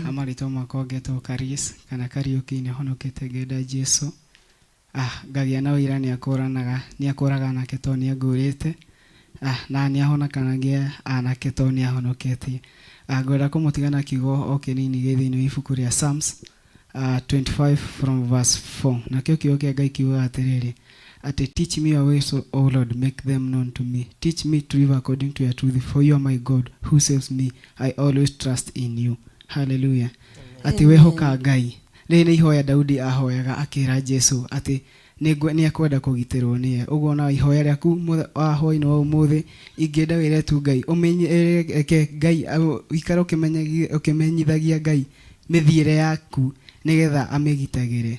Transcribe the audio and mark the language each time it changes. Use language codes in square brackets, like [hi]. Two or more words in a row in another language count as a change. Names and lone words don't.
[ki] Amarĩtwo makwa ngetwo Karis kana Kariuki, nĩ honokete ngenda Jesu. Ngagĩa na ũira nĩ akũraga nake to nĩ angũrĩte, na nĩ ahonakanagia anake to nĩ ahonoketie. Ngwenda kũmũtigana kiugo o kĩnini gĩ thĩinĩ wa ibuku rĩa Psalms 25 [en] from verse 4. [ki] Nakĩo kiugo kĩa Ngai kiugaga atĩrĩrĩ, atĩ [en] teach me your ways, O Lord, make them known to me. Teach me to live according to your truth, for you are my God who saves me. I always trust in you. [ki] Hallelujah. Atĩ wehoka Ngai. Rĩrĩ nĩ ihoya Daudi ahoyaga akĩra Jesu atĩ nĩ akwenda kũgitĩrwo nĩye. Ũguo na ihoya rĩaku hwa-inĩ wa ũmũthĩ ingĩenda wĩre tu Ngai ũmenyeke Ngai ũikara ũkĩmenyithagia Ngai mĩthiĩre yaku nĩgetha amĩgitagĩre.